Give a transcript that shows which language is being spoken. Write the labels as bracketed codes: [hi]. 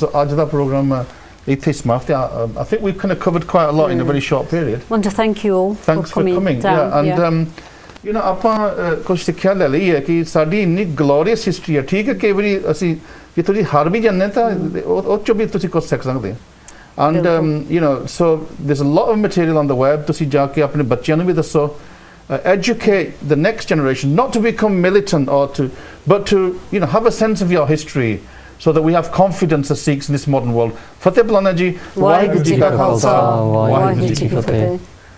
[pa] So ਅੱਜ ਦਾ programme ਇੱਥੇ ਸਮਾਪਤ ਹੈ. [en] I think we've kind of covered quite a lot in a very short period. Want to thank you all for coming. And you know, [pa] ਆਪਾਂ ਕੁਝ ਸਿੱਖਿਆ ਲੈ ਲਈ ਹੈ ਕਿ ਸਾਡੀ ਇੰਨੀ ਗਲੋਰੀਅਸ ਹਿਸਟਰੀ ਹੈ. ਠੀਕ ਹੈ, ਕਈ ਵਾਰੀ ਅਸੀਂ ਜੇ ਤੁਸੀਂ ਹਾਰ ਵੀ ਜਾਂਦੇ ਤਾਂ ਉਹ ਚੋਂ ਵੀ ਤੁਸੀਂ ਕੁਝ ਸਿੱਖ ਸਕਦੇ ਹੋ. [en] And you know, so there's a lot of material on the web. [pa] ਤੁਸੀਂ ਜਾ ਕੇ ਆਪਣੇ ਬੱਚਿਆਂ ਨੂੰ ਵੀ ਦੱਸੋ. [en] Educate the next generation, not to become militant but to have a sense of your history, so that we have confidence as Sikhs in this modern world. Fateh Bulana ji, Waheguru ji ka Khalsa, Waheguru ji ki Fateh.